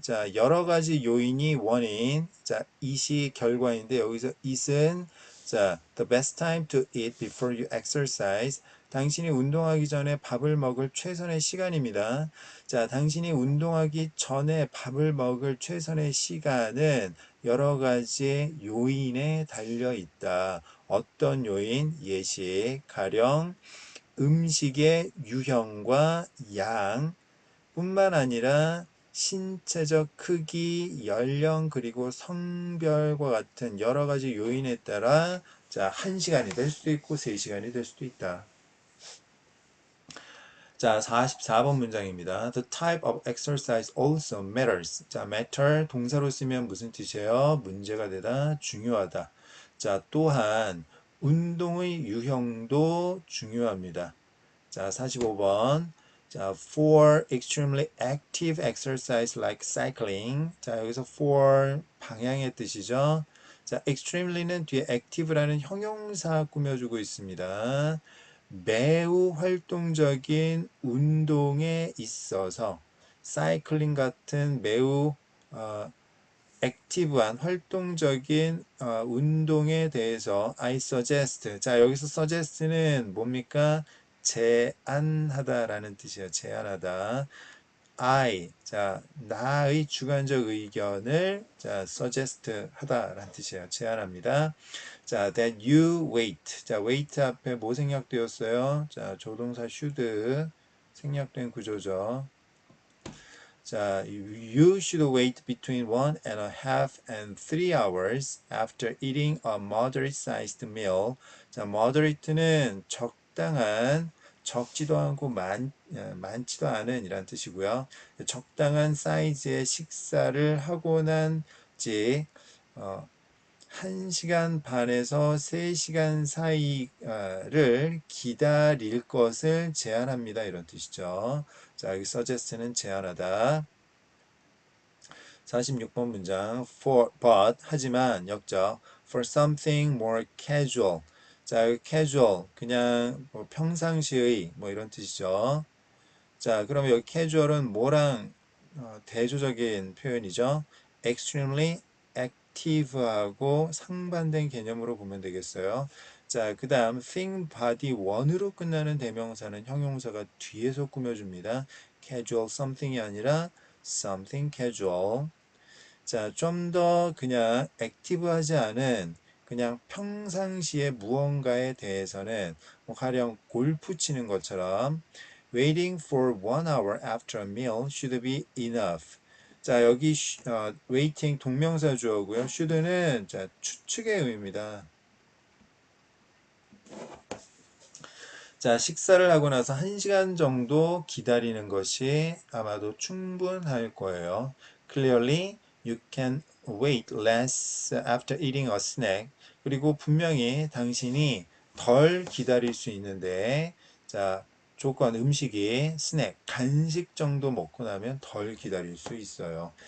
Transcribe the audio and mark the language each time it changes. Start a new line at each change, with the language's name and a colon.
Korean: 자, 여러 가지 요인이 원인. 자, it이 결과인데, 여기서 it은, 자,
English: the best time to eat before you exercise.
Korean: 당신이 운동하기 전에 밥을 먹을 최선의 시간입니다. 자, 당신이 운동하기 전에 밥을 먹을 최선의 시간은 여러 가지 요인에 달려 있다. 어떤 요인? 예시, 가령 음식의 유형과 양 뿐만 아니라 신체적 크기, 연령, 그리고 성별과 같은 여러 가지 요인에 따라 자, 1시간이 될 수도 있고 3시간이 될 수도 있다. 자, 44번 문장입니다.
English: The type of exercise also matters.
Korean: 자, matter 동사로 쓰면 무슨 뜻이에요? 문제가 되다, 중요하다. 자, 또한 운동의 유형도 중요합니다. 자, 45번. 자,
English: for extremely active exercise like cycling.
Korean: 자, 여기서 for 방향의 뜻이죠. 자, extremely는 뒤에 active라는 형용사 꾸며주고 있습니다. 매우 활동적인 운동에 있어서 사이클링 같은 매우 액티브한 활동적인 운동에 대해서
English: I suggest.
Korean: 자, 여기서 suggest는 뭡니까? 제안하다라는 뜻이에요. 제안하다. I. 자, 나의 주관적 의견을 자, suggest 하다라는 뜻이에요. 제안합니다. 자,
English: that you wait.
Korean: 자, wait 앞에 뭐 생략되었어요? 자, 조동사 should 생략된 구조죠. 자,
English: you should wait between 1.5 and 3 hours after eating a moderate-sized meal.
Korean: 자, moderate는 적당한, 적지도 않고 많지도 않은 이란 뜻이고요. 적당한 사이즈의 식사를 하고 난지 1시간 반에서 3시간 사이를 기다릴 것을 제안합니다. 이런 뜻이죠. 자, 여기 suggest는 제안하다. 46번 문장 but 하지만 역적
English: for something more casual.
Korean: 자, 여기 casual 그냥 뭐 평상시의 뭐 이런 뜻이죠. 자, 그러면 여기 casual은 뭐랑 대조적인 표현이죠. extremely active하고 상반된 개념으로 보면 되겠어요. 자, 그 다음 think body one으로 끝나는 대명사는 형용사가 뒤에서 꾸며줍니다.
English: casual something
Korean: 이 아니라 something casual. 자, 좀 더 그냥 액티브하지 않은 그냥 평상시에 무언가에 대해서는 뭐 가령 골프 치는 것처럼
English: waiting for 1 hour after a meal should be enough.
Korean: 자, 여기 waiting 동명사 주어고요. should는 자, 추측의 의미입니다. 자, 식사를 하고 나서 1시간 정도 기다리는 것이 아마도 충분할 거예요.
English: Clearly, you can wait less after eating a snack.
Korean: 그리고 분명히 당신이 덜 기다릴 수 있는데, 자, 조건 음식이 스낵, 간식 정도 먹고 나면 덜 기다릴 수 있어요.